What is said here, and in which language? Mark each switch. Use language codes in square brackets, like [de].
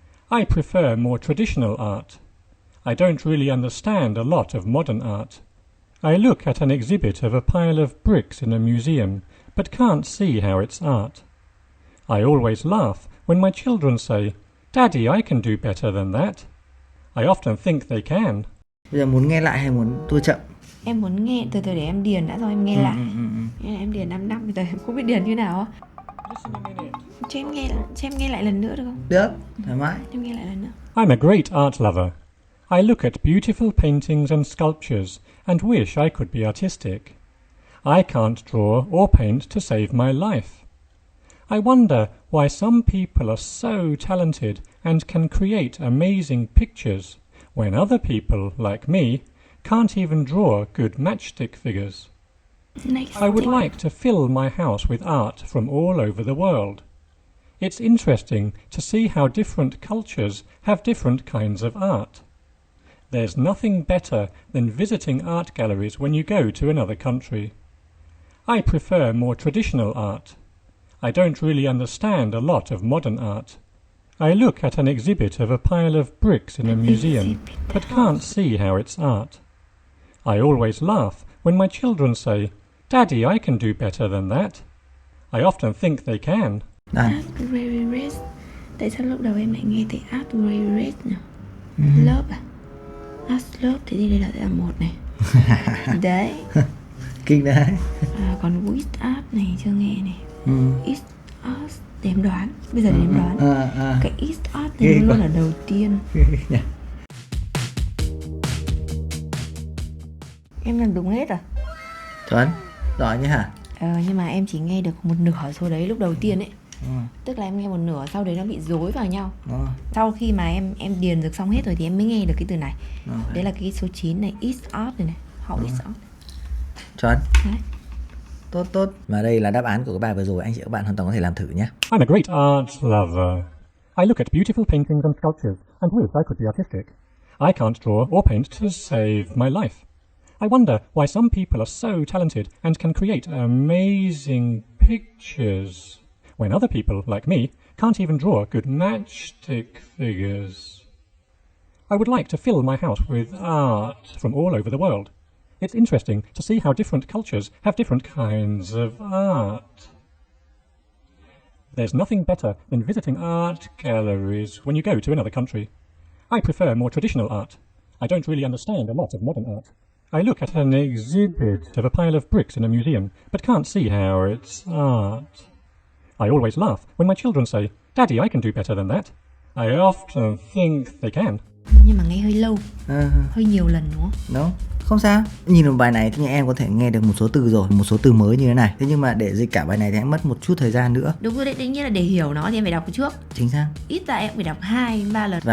[en] I prefer more traditional art. I don't really understand a lot of modern art. I look at an exhibit of a pile of bricks in a museum, but can't see how it's art. I always laugh when my children say, "Daddy, I can do better than that." I often think they can. [vi] Bây giờ muốn nghe lại hay muốn tua chậm? Em muốn nghe, từ từ để em điền đã rồi em nghe lại. Nên là em điền 5 năm, bây giờ em không biết điền như nào á. Cho em nghe lại lần nữa được không? Được, thoải mái. Em nghe lại lần nữa. [en] I'm a great art lover. I look at beautiful paintings and sculptures and wish I could be artistic. I can't draw or paint to save my life. I wonder why some people are so talented and can create amazing pictures when other people, like me, can't even draw good matchstick figures. I would like to fill my house with art from all over the world. It's interesting to see how different cultures have different kinds of art. There's nothing better than visiting art galleries when you go to another country. I prefer more traditional art. I don't really understand a lot of modern art. I look at an exhibit of a pile of bricks in a museum, but can't see how it's art. I always laugh when my children say, "Daddy, I can do better than that." I often think they can. Art very red. [vi] Tại sao lúc đầu em lại nghe thấy [en] art very red [vi] nhỉ? Love à? [en] Art love [vi] thì đây là 1 này. Đấy. Kinh đấy. Còn [en] with art [vi] này chưa nghe này. [en] Is art [vi] để em đoán. Bây giờ để em đoán. Cái [en] is art [vi] này luôn là đầu tiên. Em làm đúng hết rồi. Chuẩn, giỏi nhé hả? Nhưng mà em chỉ nghe được một nửa số đấy lúc đầu tiên ấy. Tức là em nghe một nửa, sau đấy nó bị rối vào nhau. Sau khi mà em điền được xong hết rồi thì em mới nghe được cái từ này. Đấy là cái số 9 này, [en] is art [vi] này. Họ [en] is art. [vi] Chuẩn. Đấy. Tốt. Mà đây là đáp án của cái bài vừa rồi, anh chị các bạn hoàn toàn có thể làm thử nhé. [en] I'm a great art lover. I look at beautiful paintings and sculptures and wish I could be artistic. I can't draw or paint to save my life. I wonder why some people are so talented and can create amazing pictures when other people, like me, can't even draw good matchstick figures. I would like to fill my house with art from all over the world. It's interesting to see how different cultures have different kinds of art. There's nothing better than visiting art galleries when you go to another country. I prefer more traditional art. I don't really understand a lot of modern art. I look at an exhibit of a pile of bricks in a museum, but can't see how it's art. I always laugh when my children say, "Daddy, I can do better than that." I often think they can. [vi] Nhưng mà nghe hơi lâu, hơi nhiều lần đúng không? Đúng, không sao. Nhìn vào bài này thì em có thể nghe được một số từ rồi, một số từ mới như thế này. Thế nhưng mà để dịch cả bài này thì em mất một chút thời gian nữa. Đúng rồi đấy, đương nhiên là để hiểu nó thì em phải đọc trước. Chính xác. Ít ra em phải đọc 2-3 lần.